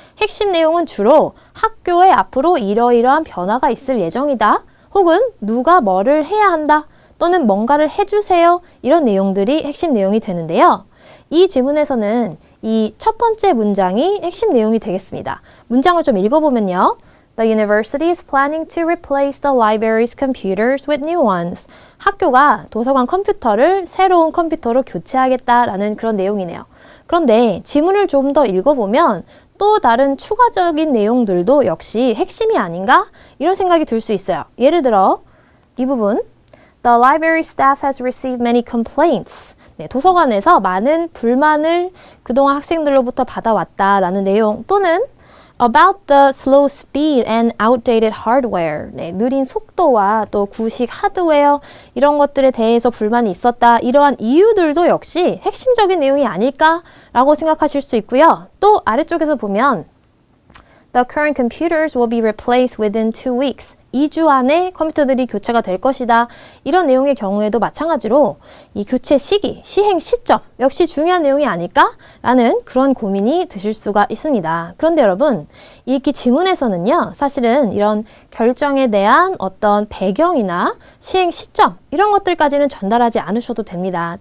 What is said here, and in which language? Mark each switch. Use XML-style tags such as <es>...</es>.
<ko>핵심 내용은 주로 학교에 앞으로 이러이러한 변화가 있을 예정이다. 혹은 누가 뭐를 해야 한다. 또는 뭔가를 해주세요. 이런 내용들이 핵심 내용이 되는데요. 이 지문에서는 이 첫 번째 문장이 핵심 내용이 되겠습니다. 문장을 좀 읽어보면요.</ko> <en>The university is planning to replace the library's computers with new ones.</en> <ko>학교가 도서관 컴퓨터를 새로운 컴퓨터로 교체하겠다라는 그런 내용이네요. 그런데 지문을 좀 더 읽어보면 또 다른 추가적인 내용들도 역시 핵심이 아닌가? 이런 생각이 들 수 있어요. 예를 들어 이 부분</ko> <en>The library staff has received many complaints.</en> <ko>네, 도서관에서 많은 불만을 그동안 학생들로부터 받아왔다라는 내용 또는</ko> <en>About the slow speed and outdated hardware.</en> <ko>네, 느린 속도와 또 구식 하드웨어 이런 것들에 대해서 불만이 있었다. 이러한 이유들도 역시 핵심적인 내용이 아닐까라고 생각하실 수 있고요. 또 아래쪽에서 보면</ko> <en>The current computers will be replaced within 2 weeks.</en> <ko>2주 안에 컴퓨터들이 교체가 될 것이다. 이런 내용의 경우에도 마찬가지로 이 교체 시기, 시행 시점 역시 중요한 내용이 아닐까라는 그런 고민이 드실 수가 있습니다. 그런데 여러분, 읽기 지문에서는요. 사실은 이런 결정에 대한 어떤 배경이나 시행 시점 이런 것들까지는 전달하지 않으셔도 됩니다.</ko>